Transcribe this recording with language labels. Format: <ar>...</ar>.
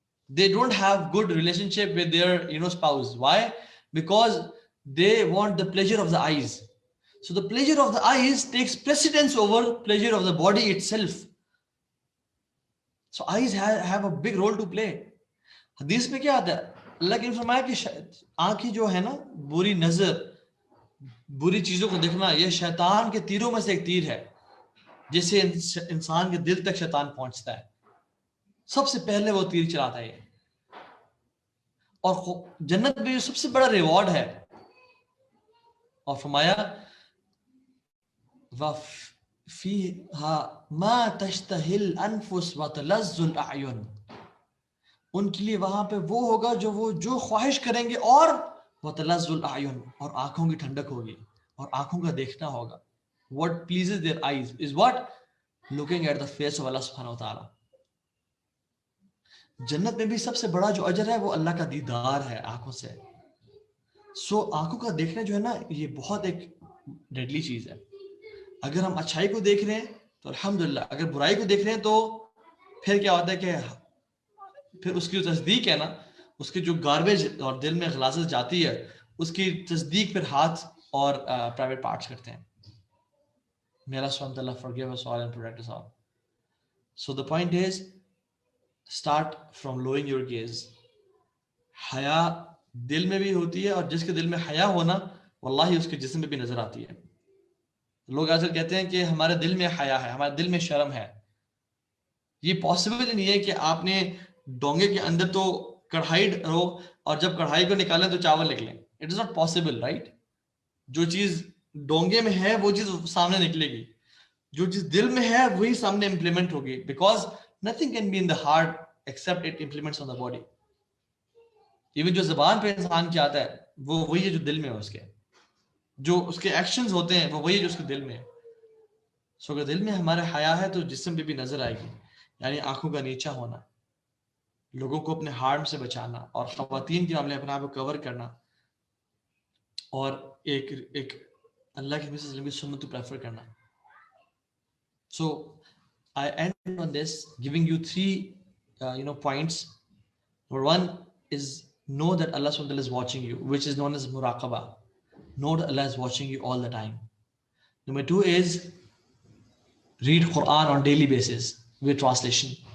<en>They don't have good relationship with their spouse. Why? Because they want the pleasure of the eyes. So the pleasure of the eyes takes precedence over pleasure of the body itself. So eyes have a big role to play.</en> <ur>حدیث میں کیا آتا ہے, اللہ نے فرمایا کہ آنکھیں جو ہے نا, بری نظر, بری چیزوں کو دیکھنا, یہ شیطان کے تیروں میں سے ایک تیر ہے, جس سے انسان کے دل تک شیطان پہنچتا ہے. سب سے پہلے وہ تیر چلاتا ہے. اور جنت میں سب سے بڑا ریوارڈ ہے. اور فرمایا</ur> <ar>وَفِيهَا مَا تَشْتَهِ الْأَنفُسُ وَتَلَذُّ الْأَعْيُنُ,</ar> <ur>ان کے لیے وہاں پہ وہ ہوگا جو خواہش کریں گے, اور</ur> <ar>وَتَلَذُّ الْأَعْيُنُ,</ar> <ur>اور آنکھوں کی ٹھنڈک ہوگی, اور آنکھوں کا دیکھنا ہوگا.</ur> <en>What pleases their eyes is what? Looking at the face of Allah subhanahu wa ta'ala.</en> <ur>جنت میں بھی سب سے بڑا جو اجر ہے وہ اللہ کا دیدار ہے آنکھوں سے. سو آنکھوں کا دیکھنا جو ہے نا, یہ بہت ایک ڈیڈلی چیز ہے. اگر ہم اچھائی کو دیکھ رہے ہیں تو الحمدللہ, اگر برائی کو دیکھ رہے ہیں تو پھر کیا ہوتا ہے کہ پھر اس کی جو تصدیق ہے نا, اس کی جو گاربیج اور دل میں غلاظت جاتی ہے, اس کی تصدیق پھر ہاتھ اور پرائیویٹ پارٹس کرتے ہیں.</ur> <en>May Allah subhanahu wa ta'ala forgive us all and protect us all. So the point is, start from lowering your gaze.</en> <ur>حیا دل میں بھی ہوتی ہے, اور جس کے دل میں حیا ہونا واللہ اس کے جسم میں بھی نظر آتی ہے. لوگ آج کہتے ہیں کہ ہمارے دل میں حیا ہے, ہمارے دل میں شرم ہے. یہ پاسبل نہیں ہے کہ آپ نے ڈونگے کے اندر تو کڑھائی رہو, اور جب کڑھائی کو نکالیں تو چاول نکلیں.</ur> <en>It is not possible, right?</en> <ur>جو چیز ڈونگے میں ہے وہ چیز سامنے نکلے گی, جو چیز دل میں ہے وہی سامنے امپلیمنٹ ہوگی.</ur> <en>Because nothing can be in the heart except it implements on the body.</en> <ur>Even جو زبان پہ انسان کی آتا ہے وہ وہی ہے جو دل میں ہے, اس کے جو اس کے ایکشنز ہوتے ہیں وہ وہی ہے جو اس کے دل میں ہے. سو اگر دل میں ہمارے حیا ہے تو جسم پہ بھی نظر آئے گی. یعنی آنکھوں کا نیچا ہونا, لوگوں کو اپنے ہارم سے بچانا, اور خواتین کے معاملے اپنے آپ کو کور کرنا, اور ایک اللہ کے نبی صلی اللہ علیہ وسلم کی سنت کو پریفر کرنا.</ur> <en>So I end on this giving you 3 points. Number 1 is know that Allah subhanahu wa ta'ala is watching you, which is known as muraqabah. Know that Allah is watching you all the time. Number 2 is read Quran on daily basis with translation.</en>